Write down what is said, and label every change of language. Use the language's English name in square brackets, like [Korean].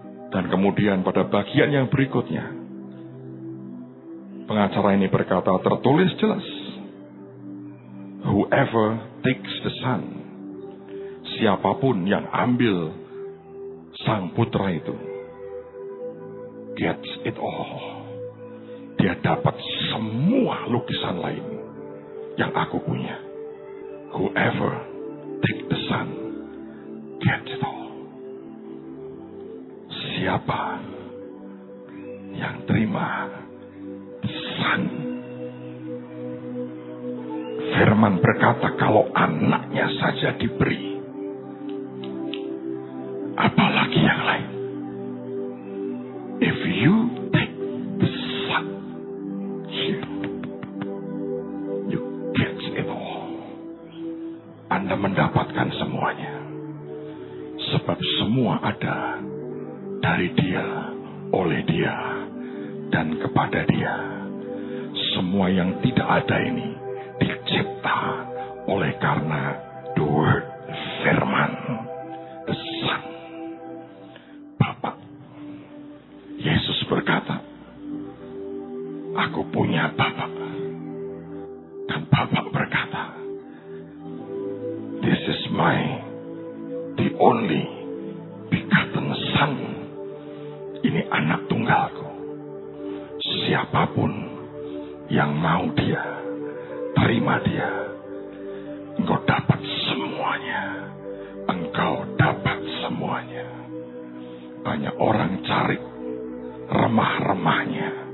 [Indonesian] Dan kemudian pada bagian yang berikutnya, pengacara ini berkata, tertulis jelas, [English] whoever takes the son, [Indonesian] siapapun yang ambil Sang Putra itu, [English] gets it all. [Indonesian] Dia dapat semua lukisan lain yang aku punya. [English] Whoever take the son, gets it all. [Indonesian] Siapa yang terima son? Firman berkata, kalau anaknya saja diberi, apalagi yang lain. [English] If you take the son, you get it all. [Indonesian] Anda mendapatkan semuanya. Sebab semua ada dari Dia, oleh Dia, dan kepada Dia. Semua yang tidak ada ini dicipta oleh karena [English] the word, [Indonesian] firman, the son, Bapak. Yesus berkata, aku punya Bapak. Dan Bapak berkata, [English] this is the only begotten son. [Indonesian] Ini anak tunggalku. Siapapun yang mau Dia, terima Dia, engkau dapat semuanya. Engkau dapat semuanya. Banyak orang cari remah-remahnya.